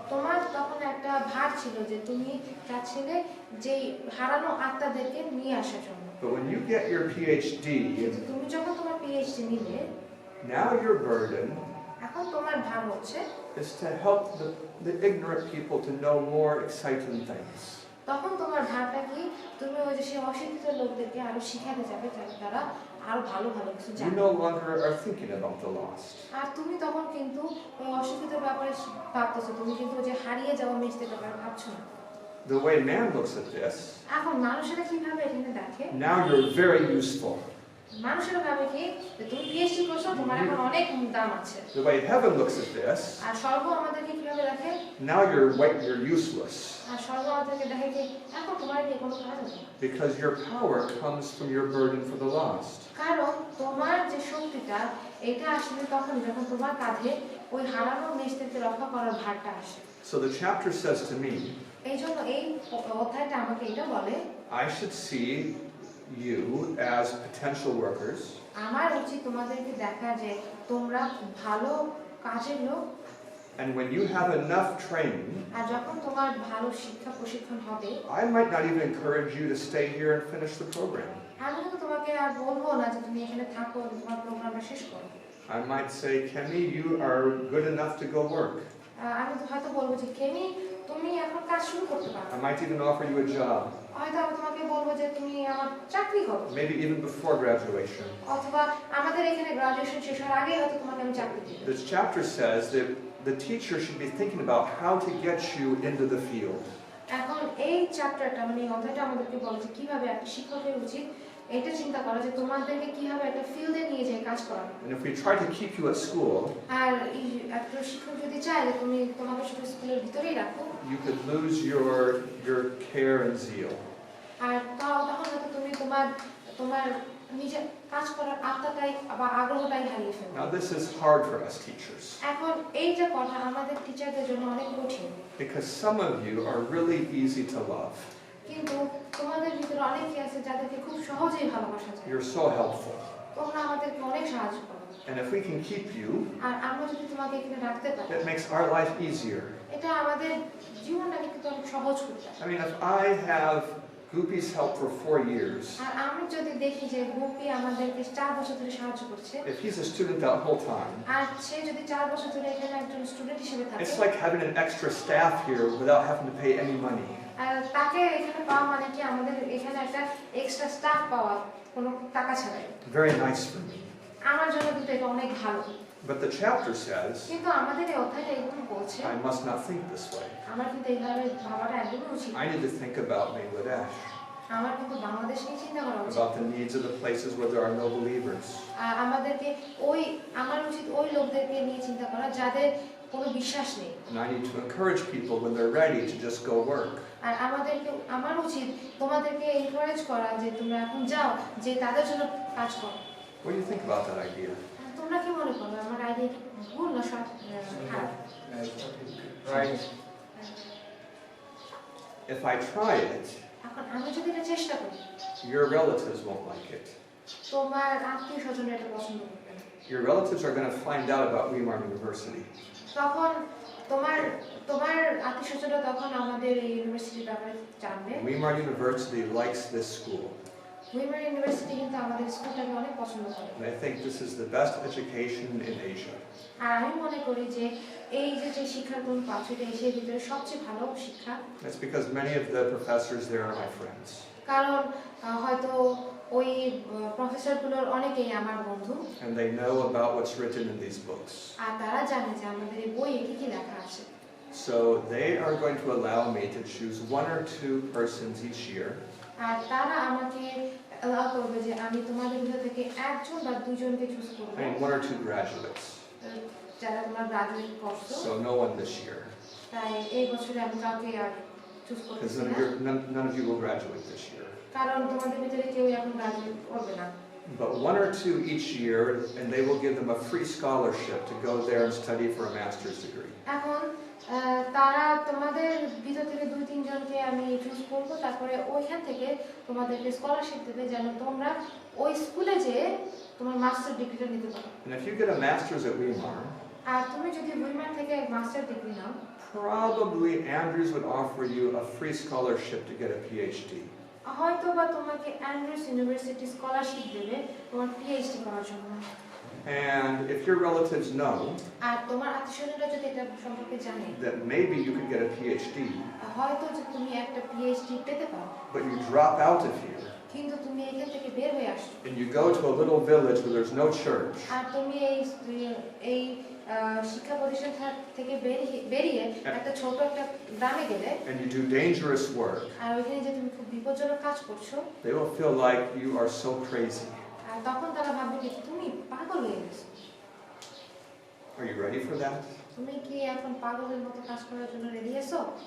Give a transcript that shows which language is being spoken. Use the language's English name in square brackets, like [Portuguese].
[Bangla] তোমার তখন একটা ভার ছিল যে তুমি চাচ্ছিলে যে হারানো আত্মাদেরকে নিয়ে আসার জন্য। [English] But when you get your PhD, [Bangla] কিন্তু তুমি যখন তোমার পিএইচডি নিবে, [English] now your burden [Bangla] এখন তোমার ভার হচ্ছে [English] is to help the ignorant people to know more exciting things. [Bangla] তখন তোমার ভাবটা কি তুমি ওই যে সেই অশিক্ষিত লোকদেরকে আরো শিখাতে যাবে তারা আরো ভালো ভালো কিছু [English] You [Bangla] জানে। [English] no longer are thinking about the lost. [Bangla] আর তুমি তখন কিন্তু ওই অশিক্ষিত ব্যাপারে ভাবতেছো, তুমি কিন্তু ওই যে হারিয়ে যাওয়া মেয়েদের ব্যাপারে ভাবছো না। [English] The way man looks at this, [Bangla] এখন মানুষেরা কিভাবে এখানে দেখে, [English] now you're very useful. [Bangla] মানুষেরা ভাবে কি যে তুমি পিএইচডি করছো তোমার এখন অনেক দাম আছে। [English] The way heaven looks at this, [Bangla] আর স্বর্গ আমাদেরকে কিভাবে দেখে, [English] now you're useless. [Bangla] আর স্বর্গ আমাদেরকে দেখে কি এখন তোমার কি কোনো কাজ হবে না, [English] Because your power comes from your burden for the lost. [Bangla] কারণ তোমার যে শক্তিটা এটা আসলে তখন যখন তোমার কাঁধে ওই হারানো মেয়েদেরকে রক্ষা করার ভারটা আসে। [English] So the chapter says to me, [Bangla] এই জন্য এই অধ্যায়টা আমাকে এটা বলে [English] I should see you as potential workers, [Bangla] আমার উচিত তোমাদেরকে দেখা যে তোমরা ভালো কাজের লোক [English] and when you have enough training, [Bangla] আর যখন তোমার ভালো শিক্ষা প্রশিক্ষণ হবে [English] I might not even encourage you to stay here and finish the program. [Bangla] আমি কিন্তু তোমাকে আর বলবো না যে তুমি এখানে থাকো তোমার প্রোগ্রামটা শেষ করো [English] I might say, Kemi, you are good enough to go work. [Bangla] আমি তো হয়তো বলবো যে কেমি তুমি এখন কাজ শুরু করতে পারো [English] I might even offer you a job, [Bangla] হয়তো আমি তোমাকে বলবো যে তুমি আমার চাকরি করো [English] maybe even before graduation. [Bangla] অথবা আমাদের এখানে গ্রাজুয়েশন শেষ হওয়ার আগেই হয়তো তোমাকে আমি চাকরি দিব [English] This chapter says that the teacher should be thinking about how to get you into the field. [Bangla] এখন এই চ্যাপ্টারটা মানে এই অধ্যায়টা আমাদেরকে বলে যে কিভাবে একটা শিক্ষকের উচিত এটা চিন্তা করা যে তোমাদেরকে কিভাবে একটা ফিল্ডে নিয়ে যায় কাজ করানো [English] And if we try to keep you at school, [Bangla] আর একটা শিক্ষক যদি চায় যে তুমি তোমাকে শুধু স্কুলের ভিতরেই রাখো [English] you could lose your care and zeal. [Bangla] আর তখন হয়তো তুমি তোমার তোমার নিজের কাজ করার আত্মাটাই বা আগ্রহটাই হারিয়ে ফেলবে [English] Now this is hard for us teachers [Bangla] এখন এই যে কথা আমাদের টিচারদের জন্য অনেক কঠিন [English] because some of you are really easy to love. [Bangla] কিন্তু তোমাদের ভিতরে অনেকে আছে যাদেরকে খুব সহজেই ভালোবাসা যায় [English] You're so helpful. [Bangla] তোমরা আমাদেরকে অনেক সাহায্য করো [English] And if we can keep you, [Bangla] আর আমরা যদি তোমাকে এখানে রাখতে পারি [English] it makes our life easier. [Bangla] এটা আমাদের জীবনটাকে কিন্তু অনেক সহজ করে দেয় [English] I mean, if I have Goopy's help for 4 years, [Bangla] আর আমি যদি দেখি যে গুপি আমাদেরকে 4 বছর ধরে সাহায্য করছে [English] if he's a student that whole time, [Bangla] আর সে যদি 4 বছর ধরে এখানে একজন স্টুডেন্ট হিসেবে থাকে [English] it's like having an extra staff here without having to pay any money. [Bangla] আর তাকে এখানে পাওয়া মানে কি আমাদের এখানে একটা এক্সট্রা স্টাফ পাওয়া কোনো টাকা ছাড়াই [English] Very nice for me. [Bangla] আমার জন্য কিন্তু এটা অনেক ভালো [English] But the chapter says, [Bangla] কিন্তু আমাদের এই অধ্যায়টা এগুলো বলছে [English] I must not think this way. [Bangla] আমার কিন্তু এইভাবে ভাবাটা একদমই উচিত [English] I need to think about Bangladesh, [Bangla] আমার কিন্তু বাংলাদেশ নিয়ে চিন্তা করা উচিত [English] about the needs of the places where there are no believers. [Bangla] আমাদেরকে আমার উচিত ওই লোকদেরকে নিয়ে চিন্তা করা যাদের কোনো বিশ্বাস নেই [English] And I need to encourage people when they're ready to just go work. [Bangla] আর আমার উচিত তোমাদেরকে এনকারেজ করা যে তোমরা এখন যাও যে তাদের জন্য কাজ করো [English] What do you think about that idea? [Bangla] তোমরা কি মনে করো আমার আইডিয়া কি ভুল না খারাপ [English] right If I try it, [Bangla] এখন আমি যদি এটা চেষ্টা করি [English] your relatives won't like it. [Bangla] তোমার আত্মীয় স্বজনরা এটা পছন্দ করবে না [English] Your relatives are going to find out about Weimar University. [Bangla] তখন তোমার আত্মীয় স্বজনরা তখন আমাদের এই ইউনিভার্সিটির ব্যাপারে জানবে [English] Weimar University likes this school. [Bangla] Women university কিন্তু আমাদের স্কুলটাকে অনেক পছন্দ করে [English] And I think this is the best education in Asia. [Bangla] আর আমি মনে করি যে এই যে শিক্ষার কোন পাচ্ছ এটা এশিয়ার ভিতরে সবচেয়ে ভালো শিক্ষা [English] That's because many of the professors there are my friends. [Bangla] কারণ হয়তো ওই প্রফেসরগুলোর অনেকেই আমার বন্ধু [English] And they know about what's written in these books. [Bangla] আর তারা জানে যে আমাদের এই বইয়ে কি কি লেখা আছে [English] So they are going to allow me to choose 1 or 2 persons each year [Bangla] আর তারা আমাকে allow করবে যে আমি তোমাদের ভিতর থেকে একজন বা দুজনকে চুজ করব [English] I mean 1 or 2 graduates. [Bangla] যারা তোমরা গ্রাজুয়েট করছো [English] So no one this year. [Bangla] তাই এই বছরে আমি কাউকে আর চুজ [English] Because [Bangla] করতেছি না [English] none of you will graduate this year. [Bangla] কারণ তোমাদের ভিতরে কেউ এখন গ্রাজুয়েট করবে না [English] But 1 or 2 each year, and they will give them a free scholarship to go there and study for a master's degree. [Bangla] এখন তারা তোমাদের ভিতর থেকে 2-3 জনকে আমি চুজ করব তারপরে ওইখান থেকে তোমাদেরকে স্কলারশিপ দেবে যেন তোমরা ওই স্কুলে যেয়ে তোমার মাস্টার ডিগ্রিটা নিতে পারো [English] And if you get a master's at Weimar, [Bangla] আর তুমি যদি উইমার থেকে master degree now [English] probably Andrews would offer you a free scholarship to get a PhD. [Bangla] হয়তো বা তোমাকে অ্যান্ড্রুস ইউনিভার্সিটি স্কলারশিপ দেবে তোমার পিএইচডি করার জন্য [English] And if your relatives know [Bangla] আর তোমার আত্মীয়স্বজনরা যদি এটা সম্পর্কে জানে [English] that maybe you could get a PhD, [Bangla] হয়তো যে তুমি একটা পিএইচডি পেতে পারো [English] but you drop out of here [Bangla] কিন্তু তুমি এখান থেকে বের হয়ে আসছো [English] and you go to a little village where there's no church, [Bangla] আর তুমি এই শিক্ষা প্রতিষ্ঠান থেকে বেরিয়ে একটা ছোট একটা গ্রামে গেলে [English] and you do dangerous work, [Bangla] আর ওইখানে যে তুমি খুব বিপজ্জনক কাজ করছো [English] they will feel like you are so crazy. [Bangla] আর তখন তারা ভাববে যে তুমি পাগল হয়ে গেছো [English] Are you ready for that? [Bangla] তুমি কি এখন পাগলের মতো কাজ করার জন্য রেডি আছো